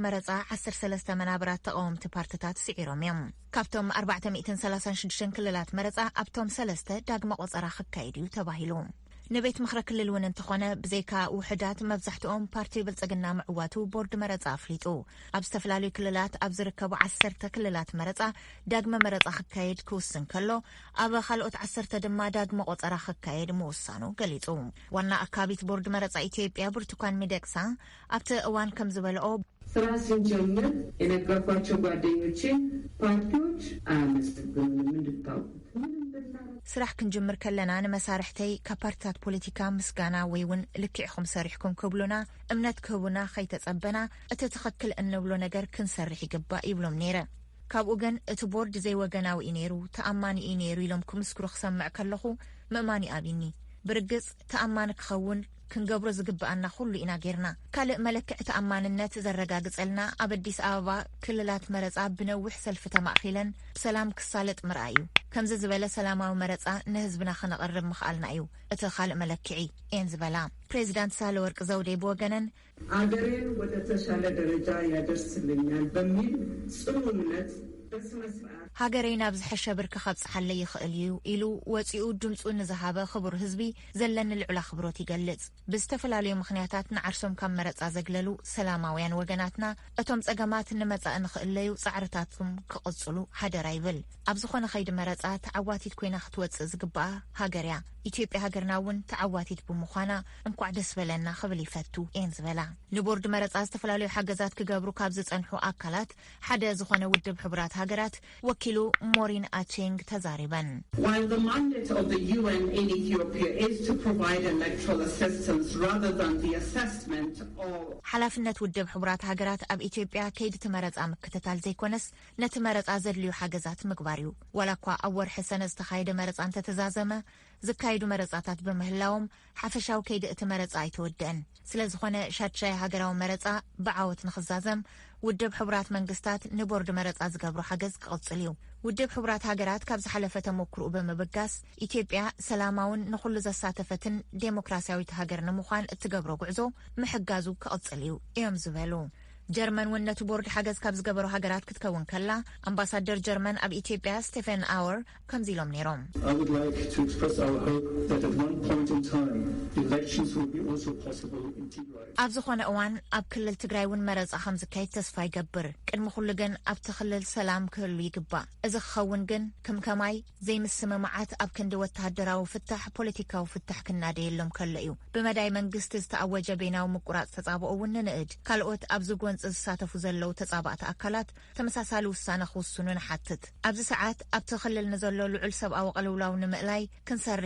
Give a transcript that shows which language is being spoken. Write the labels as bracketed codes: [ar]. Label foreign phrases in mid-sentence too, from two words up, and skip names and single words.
[ti] መረፃ 13 መናብራት ተቃወምቲ ፓርቲታት ስዒሮም እዮም። ካብቶም 436 ክልላት መረፃ ኣብቶም 3 ዳግመ ቆፀራ ክካየድ እዩ ተባሂሉ። ንቤት ምክሪ ክልል እውን እንተኾነ ብዘይካ ውሕዳት መብዛሕትኦም ፓርቲ ብልጽግና ምዕዋቱ ቦርድ መረፃ ኣፍሊጡ። ኣብ ዝተፈላለዩ ክልላት ኣብ ዝርከቡ 10 ክልላት መረፃ ዳግመ መረፃ ክካየድ ክውስን ከሎ ኣብ ካልኦት 10 ድማ ዳግመ ቆፀራ ክካየድ ምውሳኑ ገሊጹ። ዋና ኣካቢት ቦርድ መረፃ ኢትዮጵያ ብርቱካን ሚደቅሳ ኣብቲ እዋን ከም ዝበልኦ [am] ስራ ስንጀምር የነገርኳቸው ጓደኞቼ ፓርቲዎች አያመሰግኑንም እንድታውቁት [ti] ስራሕ ክንጅምር ከለና ንመሳርሕተይ ካብ ፓርቲታት ፖለቲካ ምስጋና ወይ እውን ልክዕኹም ሰሪሕኩም ክብሉና እምነት ክህቡና ከይተጸበና እቲ ትኽክል እንብሎ ነገር ክንሰርሕ ይግባእ ይብሎም ነይረ። ካብኡ ግን እቲ ቦርድ ዘይወገናዊ እዩ ነይሩ ተኣማኒ እዩ ነይሩ ኢሎም ክምስክሩ ክሰምዕ ከለኹ ምእማኒ ኣብኒ ብርግጽ ተኣማኒ ክኸውን ክንገብሮ ዝግብአና ኩሉ ኢና ጌርና ካልእ መለክዕ ተኣማንነት ዘረጋግጸልና ኣብ ኣዲስ ኣበባ ክልላት መረጻ ብነዊሕ ሰልፊ ተማእኺለን ብሰላም ክሳለጥ ምርኣይ እዩ ከምዚ ዝበለ ሰላማዊ መረጻ ንህዝብና ክነቕርብ ምኽኣልና እዩ እቲ ካልእ መለክዒ እየን ዝበላ ፕሬዚዳንት ሳህለወርቅ ዘውዴ ብወገነን [am] አገሬን ወደ ተሻለ ደረጃ ያደርስልኛል በሚል ጽኑ እምነት [ti] ሃገረይ ናብ ዝሐሸ ብርኪ ከብጽሓለይ ይኽእል እዩ ኢሉ ወፂኡ ድምፁ ንዝሃበ ክቡር ህዝቢ ዘለኒ ልዑል ኣኽብሮት ይገልጽ ብዝተፈላለዩ ምኽንያታት ንዓርሶም ካብ መረጻ ዘግለሉ ሰላማውያን ወገናትና እቶም ጸገማት ንመጻእ ንኽእለዩ ጻዕርታቶም ክቕጽሉ ሓደራ ይብል ኣብ ዝኾነ ኸይዲ መረጻ ተዓዋቲት ኮይና ክትወፅእ ዝግብኣ ሃገርያ ኢትዮጵያ ሃገርና እውን ተዓዋቲት ብምዃና እንኳዕ ደስ በለና ክብል ይፈቱ እየን ዝበላ ንቦርድ መረጻ ዝተፈላለዩ ሓገዛት ክገብሩ ካብ ዝጸንሑ ኣካላት ሓደ ዝኾነ ውድብ ሕቡራት ሃገራት ወኪሉ ሞሪን አቼንግ ተዛሪበን [en] While the mandate of the UN in Ethiopia is to provide electoral assistance rather than the assessment of [ti] ሓላፍነት ውድብ ሕቡራት ሃገራት ኣብ ኢትዮጵያ ከይዲ ትመረጻ ምክትታል ዘይኮነስ ነቲ መረጻ ዘድልዩ ሓገዛት ምግባር እዩ ወላ እኳ ኣብ ወርሒ ሰነ ዝተኻየደ መረጻ እንተተዛዘመ ዝካየዱ መረጻታት በምህላዎም ሓፈሻዊ ከይዲ እቲ መረጻ ኣይተወድአን ስለዝኾነ ሻድሻይ ሃገራዊ መረጻ ብዓወት ንኽዛዘም ውድብ ሕቡራት መንግስታት ንቦርድ መረጻ ዝገብሩ ሓገዝ ክቕጽል እዩ ውድብ ሕቡራት ሃገራት ካብ ዝሓለፈ ተሞክርኡ ብምብጋስ ኢትዮጵያ ሰላማውን ንኹሉ ዘሳተፈትን ዴሞክራሲያዊት ሃገር ንምዃን እትገብሮ ጉዕዞ ምሕጋዙ ክቕጽል እዩ እዮም ዝበሉ ጀርመን ወነቱ ቦርድ ሓገዝ ካብ ዝገበሩ ሃገራት ክትከውን ከላ ኣምባሳደር ጀርመን ኣብ ኢትዮጵያ ስቴፈን ኣወር ከምዚ ኢሎም ነይሮም [en] I would like to express our hope that at one point in time elections will be also possible in Tigray. [ti] ኣብ ዝኾነ እዋን ኣብ ክልል ትግራይ እውን መረጻ ከም ዝካየድ ተስፋ ይገብር ቅድሚ ኩሉ ግን ኣብቲ ክልል ሰላም ክህሉ ይግባእ እዚ ክኸውን ግን ከምከማይ ዘይምስምምዓት ኣብ ክንዲ ወተሃደራዊ ፍታሕ ፖለቲካዊ ፍታሕ ክናደየሎም ከሎ እዩ ብመዳይ መንግስቲ ዝተኣወጀ ቤናዊ ምቁራጽ ተጻብኦ እውን ንንእድ ካልኦት ኣብ ዝጎን ዝሳተፉ ዘለው ተጻባእቲ ኣካላት ተመሳሳሊ ውሳነ ክውስኑ ንሓትት ኣብዚ ሰዓት ኣብቲ ክልል ንዘሎ ልዑል ሰብኣዊ ቅልውላው ንምእላይ ክንሰርሕ